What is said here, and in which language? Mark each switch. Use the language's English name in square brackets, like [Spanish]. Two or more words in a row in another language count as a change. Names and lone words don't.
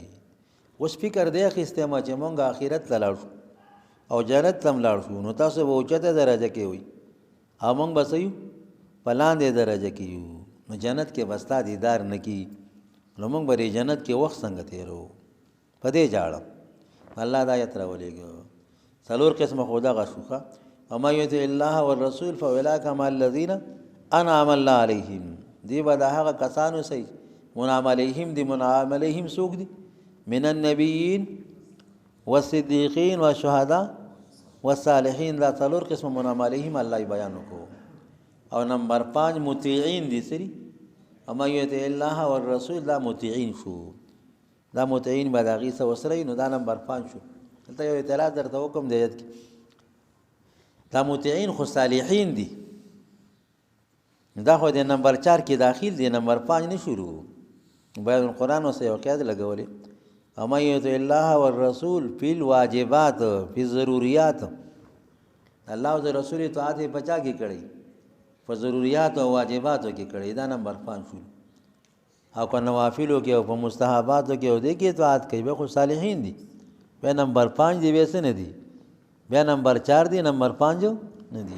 [Pashto] اوس فکر دی اخیستی ما چې مونږ آخرت ته لاړ شو او جنت ته هم لاړ شو نو تاسو به اوچته درجه کې وي او مونږ به څه یو په لاندې درجه کې یو. نو جنت کې به ستا دیدار نه کي نو موږ به جنت کې وخت څنګه تېرو؟ په دې جاړه الله د آیت راولېږو. څلور قسمه خو دغه شو ښه. [Arabic] ومن یطع الله والرسول فاولئک مع الذین انعم الله علیهم. [Pashto] دی به د هغه کسانو سي [Arabic] منعم علیهم. [Pashto] دی [Arabic] منعم علیهم [Pashto] څوک دي؟ [Arabic] من النبیین والصدیقین والشهداء والصالحین. [Pashto] دا څلور قسمه [Arabic] منعم علیهم [Pashto] الله بیان وکړو. او نمبر 5 مطیعین دي سری. [Arabic] ومن یطع الله والرسول [Pashto] دا مطیعین شو. دا مطیعین به د هغې څه وسره نو دا نمبر 5 شو. دلته یو اعتراض درته وکړم د ایت کې. دا مطیعین خو صالحین دي، دا خو د نمبر 4 کې داخل دي، نمبر 5 نه شروع. بیان القرآن اوس یو قید لګولې. [Arabic] ومن یطع الله والرسول فی الواجبات فی الضروریات. [Pashto] الله او رسول اطاعت یې بچا کې کړی، په ضروریات او واجباتو کې کړی. دا نمبر 5 شو. او په نوافلو کې او په مستحباتو کې او دې کې اطاعت کوي، به خو صالحین دي. بیا نمبر 5 دی ویسه نه دي، بیا نمبر 4 دی، نمبر 5 نه دي.